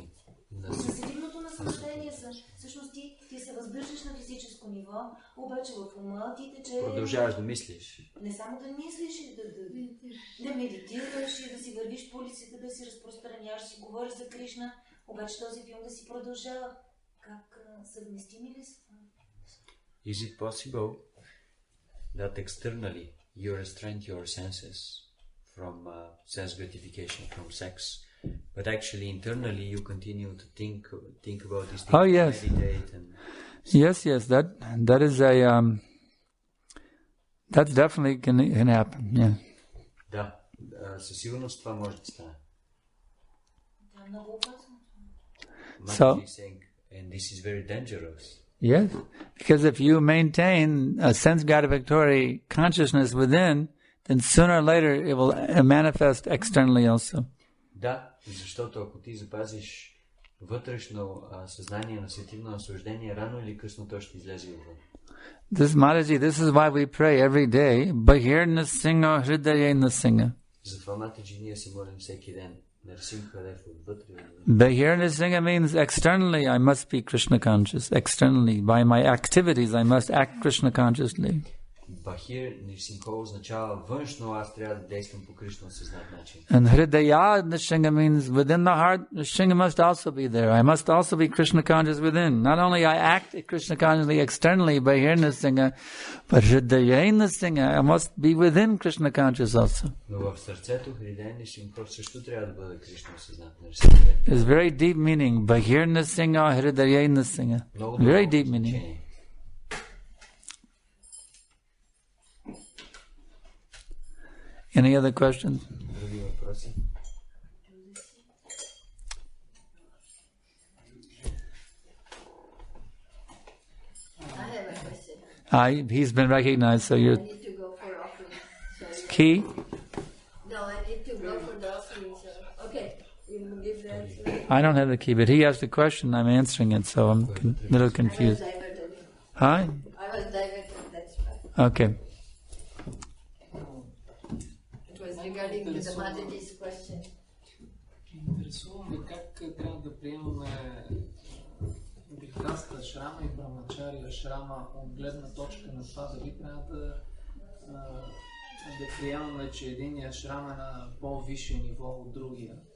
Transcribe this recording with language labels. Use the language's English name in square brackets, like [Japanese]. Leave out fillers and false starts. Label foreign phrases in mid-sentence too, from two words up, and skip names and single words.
[Bulgarian] Съседивното наслаждение са, всъщност ти се въздържаш на физическо ниво, обаче в ума ти тече... Продължаваш да мислиш. Не само да мислиш, да медитираш и да си вървиш по улиците, да си разпространяваш, да си говориш за Кришна, обаче този филм да си продължава. Как съвместими ли са? [English] Is it possible that externally you restrain your senses from sense gratification, from sex, but actually internally you continue to think about these things, yes. meditate and... Yes, that is that definitely can happen, yeah. [Bulgarian] Да, със сигурност това може да стане. Това е много опасно. [English] Mataji is saying, and this is very dangerous. Yes, because if you maintain a sense gratificatory consciousness within, then sooner or later it will manifest externally also. [Bulgarian] Да, защото ако ти запазиш вътрешно съзнание на сетивно наслаждение, рано или късно то ще излезе отвън. [English] Mataji, this is why we pray every day. [Sanskrit] बहिर्न सिंह हृदयेन सिंह. [Bulgarian] Затова, Матаджи, ние се молим всеки ден. [Sanskrit] बहिर्न सिंह [English] means externally I must be Krishna conscious. Externally, by my activities I must act Krishna consciously. [Sanskrit] बहिर् नृसिंह [Bulgarian] означава външно, аз трябва да действам по Кришна съзнат начин. [English] And [Sanskrit] हृदय नृसिंह [English] means within the heart, Nrsinga must also be there. I must also be Krishna conscious within. Not only I act Krishna consciously externally by here Nrsinga, but [Sanskrit] हृदय नृसिंह, [English] I must be within Krishna conscious also. [Bulgarian] Но в сърцето [Sanskrit] हृदय नृसिंह [Bulgarian] също трябва да бъде Кришна съзнат. [English] It's very deep meaning. [Sanskrit] बहिर् नृसिंह, हृदय नृसिंह. [English] Very deep meaning. Any other questions? [Bulgarian] Други въпроси? [English] I have a question. He's been recognized, so I you're need to go for offering. So key. no, I need to go for the offering. So okay, you will give the answer. I don't have the key, but he asked a question. I'm answering it, so I'm a little confused. I was diverted. Hi? I was diverted. That's why. Okay. It was regarding to the Mataji's question. [Bulgarian] Интересуваме как трябва да приемаме грехаста шрама и брамачария шрама от гледна точка на това дали трябва да приемаме, че единия шрам е на по-висше ниво от другия.